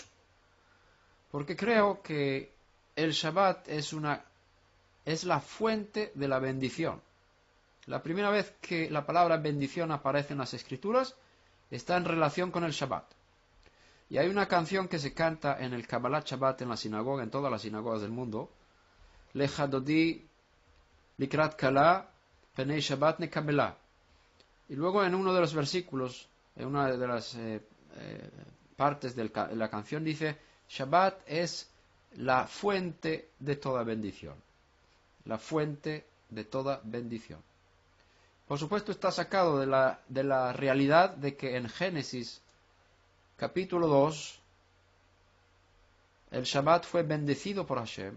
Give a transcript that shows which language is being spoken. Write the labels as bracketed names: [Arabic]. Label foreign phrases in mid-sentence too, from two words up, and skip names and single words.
[Spanish] Porque creo que el Shabbat es la fuente de la bendición. La primera vez que la palabra bendición aparece en las Escrituras está en relación con el Shabbat. Y hay una canción que se canta en el Kabbalat Shabbat en la sinagoga, en todas las sinagogas del mundo. [Hebrew] לכה דודי לקראת כלה פני שבת נקבלה. [Spanish] Y luego en uno de los versículos, en una de las partes de la canción dice: Shabbat es la fuente de toda bendición. La fuente de toda bendición. Por supuesto está sacado de la realidad de que en Génesis capítulo 2 el Shabbat fue bendecido por Hashem.